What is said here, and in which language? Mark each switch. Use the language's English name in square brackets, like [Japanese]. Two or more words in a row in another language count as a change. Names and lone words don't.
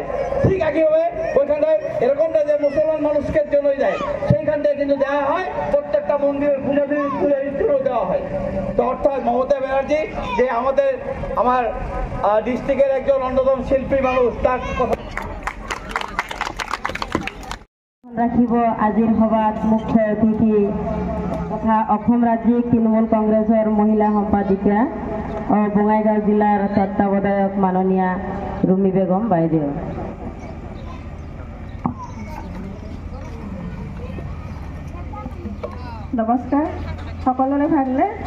[Bangla] ঠিক একইভাবে ওইখানটায় এরকমটা যে মুসলমান মানুষকে জন্যই দেয়, সেইখানটায় কিন্তু দেওয়া হয় প্রত্যেকটা মন্দিরের পূজাদির দেওয়া হয়। তো অর্থাৎ মমতা ব্যানার্জি যে আমার ডিস্ট্রিক্টের একজন অন্যতম শিল্পী মানুষ, তার কথা [Assamese] ৰাখিব আজিৰ সভাত মুখ্য অতিথি তথা অসম ৰাজ্যিক তৃণমূল কংগ্ৰেছৰ মহিলা সম্পাদিকা বঙাইগাঁও জিলাৰ তত্ত্বাৱধায়ক মাননীয়া ৰুমি বেগম বাইদেউ। নমস্কাৰ, সকলোৰে ভালনে?